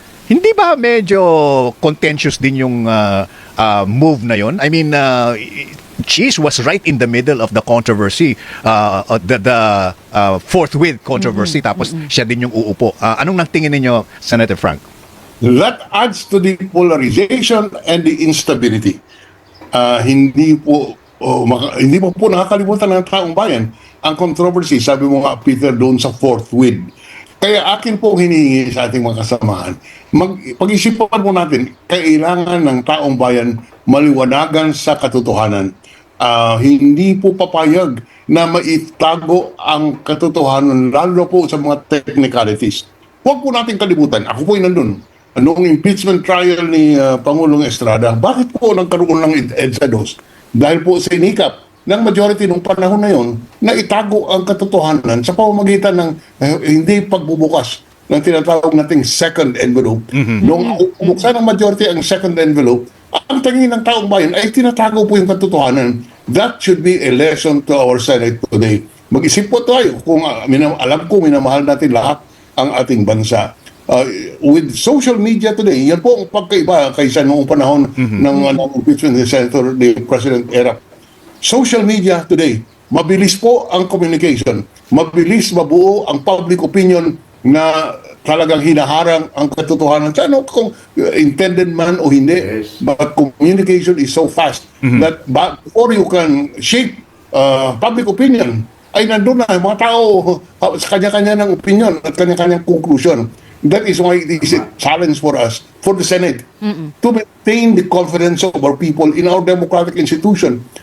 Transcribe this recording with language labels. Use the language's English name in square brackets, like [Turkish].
[Filipino] Hindi ba medyo contentious din yung move na yon? [English] I mean, Chis was right in the middle of the controversy, the forthwith controversy, [Filipino] tapos siya din yung uupo. Anong nagtingin ninyo, Senator Frank? [English] That adds to the polarization and the instability. [Filipino] Hindi po nakakalimutan ng taong bayan ang controversy, sabi mo nga, Peter, doon sa forthwith. Kaya akin po hinihingi sa ating mga kasamahan, pag-isipan po natin, kailangan ng taong bayan maliwanagan sa katotohanan. Hindi po papayag na maitago ang katotohanan, lalo po sa mga technicalities. Huwag po natin kalimutan, ako po'y nandun. Noong impeachment trial ni Pangulong Estrada, bakit po nagkaroon ng EDSA 2? Dahil po sa inikap ng majority nung panahon na yon na itago ang katotohanan sa pamamagitan ng hindi pagbubukas ng tinatawag nating second envelope. Nung buksan ng majority ang second envelope, ang tingin ng taong bayan ay tinatago po yung katotohanan. [English] That should be a lesson to our Senate today. [Filipino] Mag-isip po tayo kung alam ko minamahal natin lahat ang ating bansa. [English] With social media today, [Filipino] yan po ang pagkaiba kaysa noong panahon ng impeachment ni Senator, [English] the President era. Social media today, [Filipino] mabilis po ang communication. Mabilis mabuo ang [English] public opinion [Filipino] na talagang hinaharang ang katotohanan. Ano kung intended man o hindi. [English] Yes. But communication is so fast that before you can shape public opinion, [Filipino] ay nandun na, mga tao sa kanya-kanya ng opinion at kanya-kanyang conclusion. [English] That is why it is a challenge for us, for the Senate, to maintain the confidence of our people in our democratic institution.